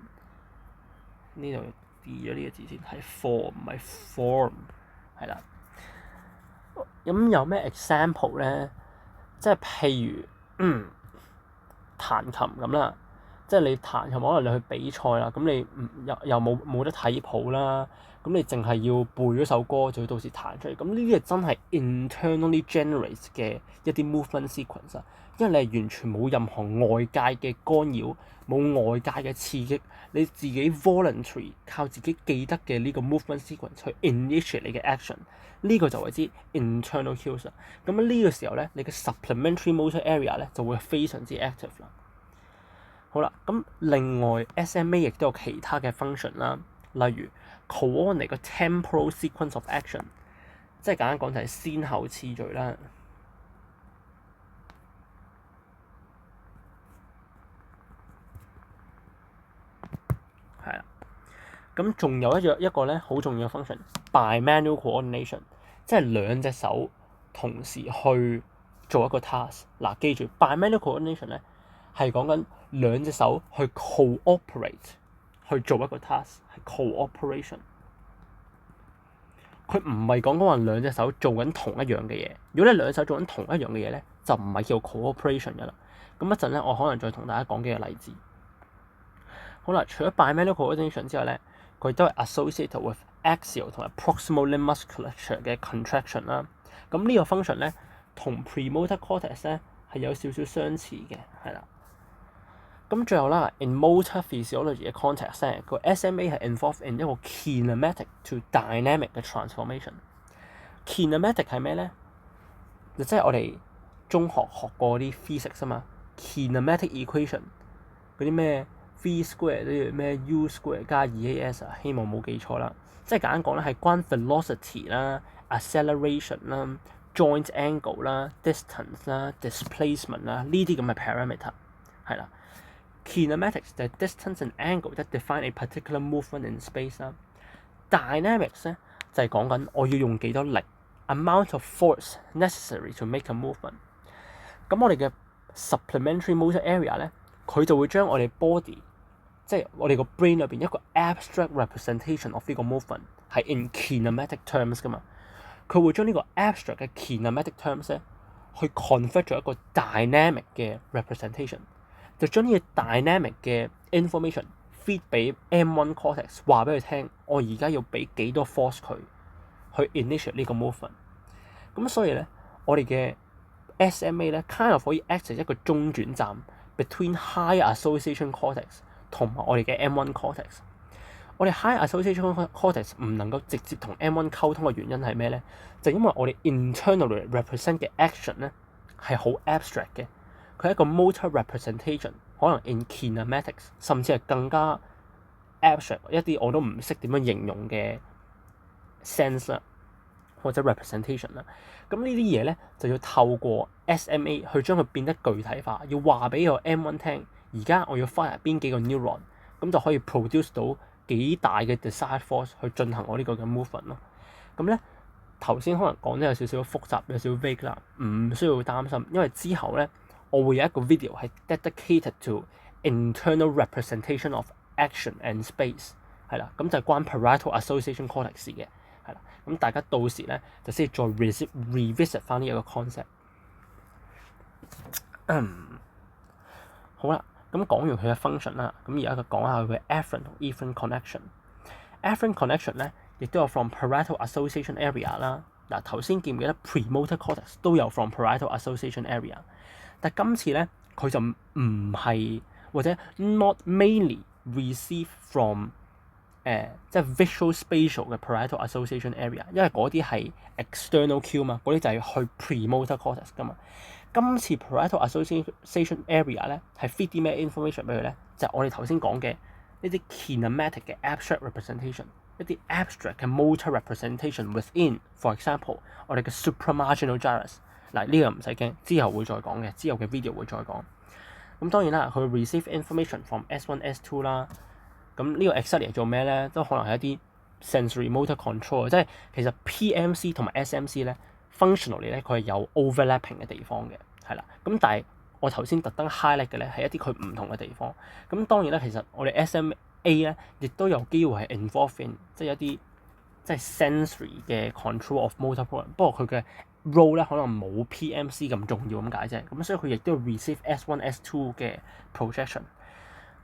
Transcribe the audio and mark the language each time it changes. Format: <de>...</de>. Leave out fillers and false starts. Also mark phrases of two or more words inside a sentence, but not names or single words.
<yue>呢度跌咗呢個字先，係 for 唔係 form， 係啦。咁有咩 example 咧？即係譬如彈琴咁啦， 即係你彈琴可能你去比賽啦，咁你又冇得睇譜啦，咁你淨係要背咗首歌，就要到時彈出嚟。咁呢啲係真係</yue> <en>internally generate</en> <yue>嘅一啲</yue> <en>movement sequence</en> <yue>啊，因為你係完全冇任何外界嘅干擾，冇外界嘅刺激，你自己 voluntary 靠自己記得嘅呢個</yue> <en>movement sequence</en> <yue>去 initiate 你嘅 action， 呢個就為之</yue> <en>internal cues</en> <yue>啦。咁喺呢個時候咧，你嘅</yue> <en>supplementary motor area</en> <yue>咧就會非常之 active 啦。好啦，咁另外 SMA 亦都有其他嘅 function 啦，例如 coordinate 個</yue> <en>temporal sequence of action，</en> <yue>即係簡單講就係先後次序啦。係啦，咁仲有一個咧好重要嘅 function，</yue> <en>bimanual coordination，</en> <yue>即係兩隻手同時去做一個 task。嗱，記住</yue> <en>bimanual coordination</en> <yue>咧係講緊兩隻手去 cooperate 去做一個 task， 係 cooperation。佢唔係講話兩隻手做緊同一樣嘅嘢。如果你兩隻手做緊同一樣嘅嘢咧，就唔係叫 cooperation 㗎啦。咁一陣咧，我可能再同大家講幾個例子。好啦，除咗</yue> <en>bimanual coordination</en> <yue>之外咧，佢都係</yue> <en>associated with axial</en> <yue>同埋</yue> <en>proximal limb musculature</en> <yue>嘅 contraction 啦。咁呢個 function 咧同</yue> <en>premotor cortex</en> <yue>咧係有少少相似嘅，係啦。咁最後啦 ，</yue> <en>in motor physiology</en> <yue>嘅 context 咧，個 SMA 係</yue> <en>involved in</en> <yue>一個</yue> <en>kinematic to dynamic</en> <yue>嘅 transformation。kinematic 係咩咧？就即係我哋中學學過啲 physics 啊嘛 ，</yue> <en>kinematic equation</en> <yue>嗰啲咩</yue> <en>v square</en> <yue>啲咩</yue> <en>u square</en> <yue>加 2as 啊，希望冇記錯啦。即係簡單講咧，係關 velocity 啦、acceleration 啦、</yue> <en>joint angle</en> <yue>啦、distance 啦、displacement 啦呢啲咁嘅 parameter 係啦。Kinematics 就係</yue> <en>distance and angle that define a particular movement in space</en> <yue>啦。Dynamics 咧就係講緊我要用幾多力 ，</yue> <en>amount of force necessary to make a movement。</en> <yue>咁我哋嘅</yue> <en>supplementary motor area</en> <yue>咧，佢就會將我哋 body， 即係我哋個 brain 裏邊一個</yue> <en>abstract representation of</en> <yue>呢個 movement 係</yue> <en>in kinematic terms</en> <yue>噶嘛。佢會將呢個 abstract 嘅</yue> <en>kinematic terms</en> <yue>咧，去 convert 咗一個 dynamic 嘅 representation。就將呢個 dynamic 嘅</yue> <en>information feed</en> <yue>俾</yue> <en>M1 cortex，</en> <yue>話俾佢聽，我而家要俾幾多 force 佢去 initiate 呢個 movement。咁所以咧，我哋嘅 SMA 咧</yue> <en>kind of</en> <yue>可以</yue> <en>act as</en> <yue>一個中轉站</yue> <en>between high association cortex</en> <yue>同埋我哋嘅</yue> <en>M1 cortex。</en> <yue>我哋</yue> <en>high association cortex</en> <yue>唔能夠直接同 M1 溝通嘅原因係咩咧？就因為我哋</yue> <en>internally represent</en> <yue>嘅 action 咧係好 abstract 嘅。佢係一個</yue> <en>motor representation，可能 in kinematics，</en> <yue>甚至係更加 abstract 一啲我都唔識點樣形容嘅 sense 啦，或者 representation 啦。咁呢啲嘢咧就要透過 SMA 去將佢變得具體化，要話俾個 M1 聽，而家我要 fire 邊幾個 neuron， 咁就可以 produce 到幾大嘅</yue> <en>desired force</en> <yue>去進行我呢個嘅 movement 咯。咁咧頭先可能講得有少少複雜，有少少 vague 啦，唔需要擔心，因為之後咧。我會有一個 video 係</yue> <en>dedicated to internal representation of action and space</en> <yue>係啦，咁就係關</yue> <en>parietal association cortex</en> <yue>嘅係啦，咁大家到時咧就先再 revisit 翻呢一個 concept。好啦，咁講完佢嘅 function 啦，咁而家就講下佢嘅 afferent 同</yue> <en>efferent connection。 afferent connection</en> <yue>咧亦都有</yue> <en>from parietal association area</en> <yue>啦。嗱頭先記唔記得</yue> <en>premotor cortex</en> <yue>都有</yue> <en>from parietal association area？</en> <yue>但今次咧，佢就唔係或者</yue> <en>not mainly receive from</en> <yue>即係</yue> <en>visual spatial</en> <yue>嘅</yue> <en>parietal association area，</en> <yue>因為嗰啲係</yue> <en>external cue</en> <yue>嘛，嗰啲就係去</yue> <en>premotor cortex</en> <yue>噶嘛。今次</yue> <en>parietal association area</en> <yue>咧係 feed 啲咩 information 俾佢咧？就係我哋頭先講嘅呢啲 kinematic 嘅</yue> <en>abstract representation，</en> <yue>一啲 abstract 嘅</yue> <en>motor representation within， for example</en> <yue>我哋嘅</yue> <en>supramarginal gyrus。</en> <yue>嗱呢個唔使驚，之後會再講嘅，之後嘅 video 會再講。咁當然啦，佢</yue> <en>receive information from S1、S2</en> <yue>啦。咁呢個 exactly 係做咩咧？都可能係一啲</yue> <en>sensory motor control，</en> <yue>即係其實 PMC 同埋 SMC 咧 functionally 咧佢係有 overlapping 嘅地方嘅，係啦。咁但係我頭先特登 highlight 嘅咧係一啲佢唔同嘅地方。咁當然啦，其實我哋 SMA 咧亦都有機會係</yue> <en>involved in</en> <yue>即係一啲即係 sensory 嘅</yue> <en>control of motor program，</en> <yue>不過佢嘅role 咧可能冇 PMC 咁重要咁解啫，咁所以佢亦都要 receive S1、S2 嘅 projection。</yue>